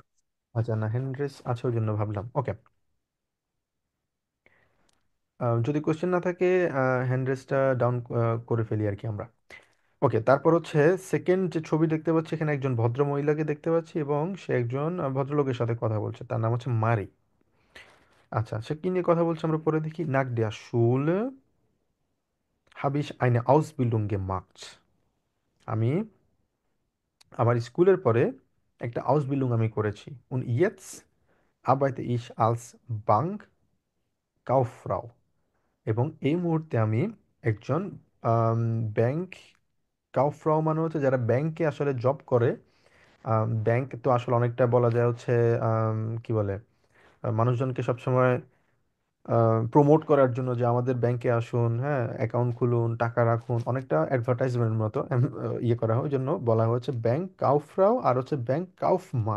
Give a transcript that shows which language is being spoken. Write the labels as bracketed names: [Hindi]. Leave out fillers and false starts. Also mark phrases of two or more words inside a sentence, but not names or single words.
[Bangla] আচ্ছা, না [English] hand raise [Bangla] আছে ওই জন্য ভাবলাম। ওকে, যদি কোশ্চেন না থাকে হ্যান্ড রেসটা ডাউন করে ফেলি আর কি আমরা। ওকে, তারপর হচ্ছে সেকেন্ড যে ছবি দেখতে পাচ্ছি, এখানে একজন ভদ্র মহিলাকে দেখতে পাচ্ছি এবং সে একজন ভদ্রলোকের সাথে কথা বলছে, তার নাম হচ্ছে মারি। আচ্ছা, সে কি নিয়ে কথা বলছে আমরা পরে দেখি। [German] Nach der Schule habe ich eine Ausbildung gemacht, [Bangla] আমি আমার স্কুলের পরে একটা আউসবিল্ডিং আমি করেছি। [German] und jetzt arbeite ich als Bankkauffrau, [Bangla] এবং এই মুহূর্তে আমি একজন ব্যাংক কাউফ্রাও মানে হচ্ছে যারা ব্যাংকে আসলে জব করে। ব্যাংক তো আসলে অনেকটা বলা যায় হচ্ছে কি বলে, মানুষজনকে সবসময় প্রমোট করার জন্য যে আমাদের ব্যাংকে আসুন, হ্যাঁ অ্যাকাউন্ট খুলুন, টাকা রাখুন, অনেকটা অ্যাডভার্টাইজমেন্ট মতো ইয়ে করা হয়, ওই জন্য বলা হয়েছে ব্যাংক কাউফ্রাও আর হচ্ছে ব্যাংক কাউফমান।